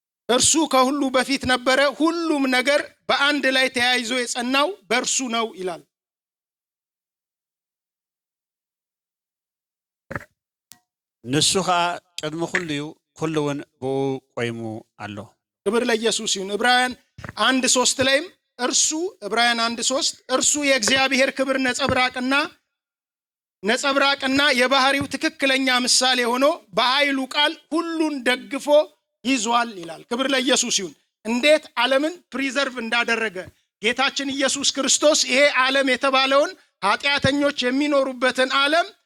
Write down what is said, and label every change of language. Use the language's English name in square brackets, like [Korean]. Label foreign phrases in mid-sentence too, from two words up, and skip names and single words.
[Amharic] እርሱ ከሁሉ በፊት ነበረ፣ ሁሉም ነገር በአንድ ላይ ተያይዞ የጸናው በእርሱ ነው ይላል። [Tigrinya] ንሱ ኸ ቅድሚ ኩሉውን ብኡ ቆይሙ ኣሎ። [Amharic] ክብር ለኢየሱስ ይሁን። ዕብራውያን 1:3 ላይም ዕብራውያን 1:3 እርሱ የእግዚአብሔር ክብር ነጸብራቅና የባህሪው ትክክለኛ ምሳሌ ሆኖ በኃይሉ ቃል ሁሉን ደግፎ ይዟል ይላል። ክብር ለኢየሱስ ይሁን። እንዴት ዓለምን ፕሪዘርቭ እንዳደረገ ጌታችን ኢየሱስ ክርስቶስ ይሄ ዓለም የተባለውን ኃጢአተኞች የሚኖሩበትን ዓለም